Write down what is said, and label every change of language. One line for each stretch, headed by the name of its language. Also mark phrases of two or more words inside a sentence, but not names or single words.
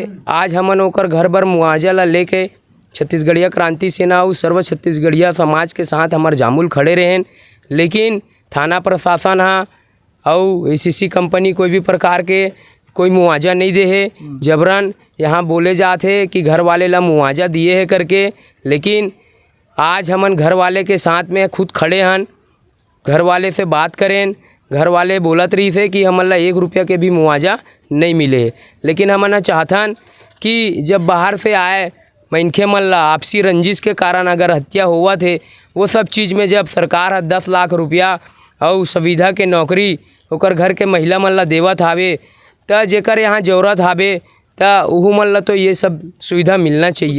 Chhattisgarhi: आज हमन ओकर घर बर मुआवजा ला लेके छत्तीसगढ़िया क्रांति सेना और सर्व छत्तीसगढ़िया समाज के साथ हमार जामुल खड़े रहें, लेकिन थाना प्रशासन और एसीसी कंपनी कोई भी प्रकार के कोई मुआवजा नहीं दे है। जबरन यहाँ बोले जाते कि घर वाले ला मुआवजा दिए है करके, लेकिन आज हमन घर वाले के साथ में खुद खड़े हैं, घर वाले से बात करें, घर वाले बोलत रही थे कि हमन ला 1 रुपया के भी मुआवजा नहीं मिले है। लेकिन हमन चाहथन कि जब बाहर से आए मनखे मन ला आपसी रंजिश के कारण अगर हत्या हुआ थे, वो सब चीज़ में जब सरकार 10 लाख रुपया और सुविधा के नौकरी ओकर घर के महिला मन ला देवत हावे, त जेकर यहाँ जरूरत हावे त उहू मन ला तो ये सब सुविधा मिलना चाहिए।